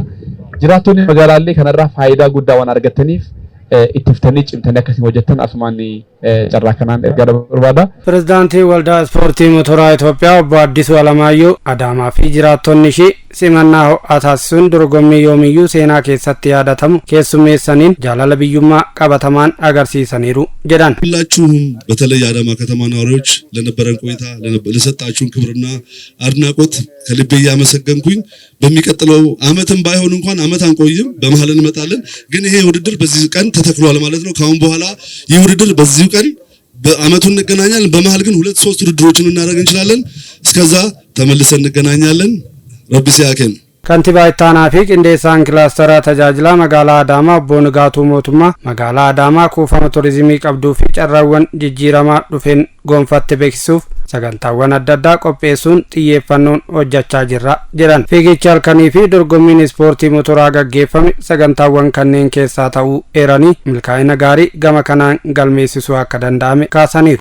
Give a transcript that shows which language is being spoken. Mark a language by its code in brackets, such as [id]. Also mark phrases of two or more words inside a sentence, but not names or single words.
[om] Jiraattonni magaalaallee kanarraa faayidaa guddaa waan argataniif ittiftanii cimtanii akkasii hojjetan asumaan carraa kanaan ergaa barbaada. Pirezidaantii Waldaa Ispoortii Motoraa Itoophiyaa Obbo Addisuu Alamaayyoo Adaamaa fi jiraattonni ishee simannaa ho'aa taasisuun dorgommii yoomiyyuu seenaa keessatti yaadatamu keessummeessaniin jaalala biyyummaa qabatamaan agarsiisaniiru jedhan. [am] ሁላችሁም በተለይ አዳማ ከተማ ነዋሪዎች ለነበረን ቆይታ ለሰጣችሁን ክብርና አድናቆት ከልቤ እያመሰገንኩኝ በሚቀጥለው አመትም ባይሆን እንኳን አመት አንቆይም በመሃል እንመጣለን ግን ይሄ ውድድር በዚህ ቀን ተተክሏል ማለት ነው። ካሁን በኋላ ይህ ውድድር በዚሁ ቀን በአመቱን እንገናኛለን። በመሃል ግን 2-3 ውድድሮችን እናደርግ እንችላለን። እስከዛ ተመልሰን እንገናኛለን። [om] Rabbi siyaaken Kantiibaa Ittaanaa fi qindeessaan kilaasteraa tajaajila magaalaa Adaamaa Obbo Nigaatuu Mootummaa magaalaa Adaamaa kuufama turizimii qabduu fi carraawwan jijjiiramaa dhufeen gonfatte beeksisuuf sagantaawwan adda addaa qopheessuun xiyyeeffannoon hojjechaa jirra jedhan. Fiigicha halkanii fi dorgommiin ispoortii motoraa gaggeeffame sagantaawwan kanneen keessaa ta'uu eeranii milkaa'ina gaarii gama kanaan galmeessisuu akka danda'ame kaasaniiru.